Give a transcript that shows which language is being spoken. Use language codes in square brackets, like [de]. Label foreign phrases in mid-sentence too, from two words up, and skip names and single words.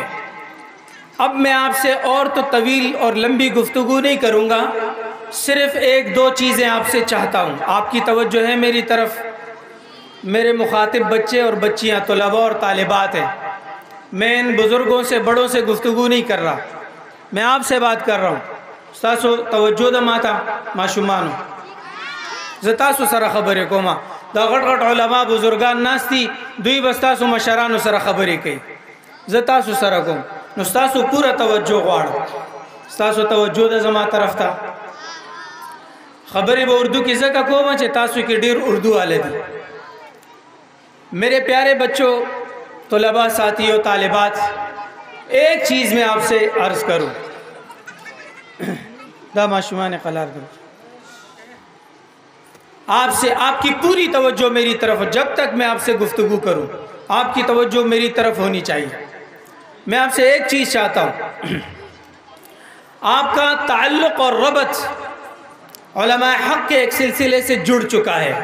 [ur] اب میں آپ سے اور تو طویل اور لمبی گفتگو نہیں کروں گا، صرف 1-2 چیزیں آپ سے چاہتا ہوں. آپ کی توجہ ہے میری طرف. میرے مخاطب بچے اور بچیاں، طلباء اور طالبات ہیں. میں ان بزرگوں سے بڑوں سے گفتگو نہیں کر رہا، میں آپ سے بات کر رہا ہوں. [ps] ستاسو توجہ د ماته ماشومانو، زه تاسو سره خبرې کوم. دا غټ غټ علما بزرگان ناستی، دوی بس تاسو مشرانو سره خبرې کوي، زه تاسو سره کوم. نو ستاسو پوره توجه غواړم، ستاسو توجه د زما طرف ته. خبرې به اردو کې ځکه کوم چې تاسو کې ډیر اردو والے دي. [ur] میرے پیارے بچوں، طلباء، ساتھیوں، طالبات، ایک چیز میں آپ سے عرض کروں. [ps] دا معشومان قلار دو، [ur] آپ سے آپ کی پوری توجہ میری طرف، جب تک میں آپ سے گفتگو کروں آپ کی توجہ میری طرف ہونی چاہیے. میں آپ سے ایک چیز چاہتا ہوں، آپ کا تعلق اور ربط علماء حق کے ایک سلسلے سے جڑ چکا ہے.